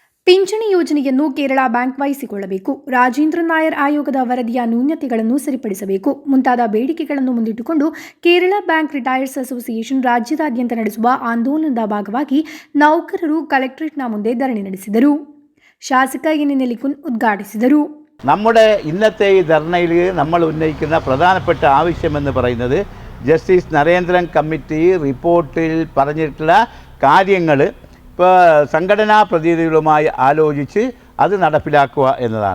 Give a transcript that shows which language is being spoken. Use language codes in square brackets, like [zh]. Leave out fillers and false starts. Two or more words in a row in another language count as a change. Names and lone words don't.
[kn] ಪಿಂಚಣಿ ಯೋಜನೆಯನ್ನು ಕೇರಳ ಬ್ಯಾಂಕ್ ವಹಿಸಿಕೊಳ್ಳಬೇಕು, ರಾಜೇಂದ್ರ ನಾಯರ್ ಆಯೋಗದ ವರದಿಯ ನ್ಯೂನತೆಗಳನ್ನು ಸರಿಪಡಿಸಬೇಕು ಮುಂತಾದ ಬೇಡಿಕೆಗಳನ್ನು ಮುಂದಿಟ್ಟುಕೊಂಡು ಕೇರಳ ಬ್ಯಾಂಕ್ ರಿಟೈರ್ಸ್ ಅಸೋಸಿಯೇಷನ್ ರಾಜ್ಯದಾದ್ಯಂತ ನಡೆಸುವ ಆಂದೋಲನದ ಭಾಗವಾಗಿ ನೌಕರರು ಕಲೆಕ್ಟರೇಟ್ನ ಮುಂದೆ ಧರಣಿ ನಡೆಸಿದರು. ಶಾಸಕ എൻ നെല്ലിക്കുൻ ഉദ്ഘാടിಸಿದರು. [ml] നമ്മുടെ ഇന്നത്തെ ഈ ധർണയിൽ നമ്മൾ ഉന്നയിക്കുന്ന പ്രധാനപ്പെട്ട ആവശ്യമെന്ന് പറയുന്നത് ജസ്റ്റിസ് നരേന്ദ്രൻ കമ്മിറ്റി റിപ്പോർട്ടിൽ പറഞ്ഞിട്ടുള്ള കാര്യങ്ങൾ ഇപ്പോൾ സംഘടനാ പ്രതിനിധികളുമായി ആലോചിച്ച് അത് നടപ്പിലാക്കുക എന്നതാണ്.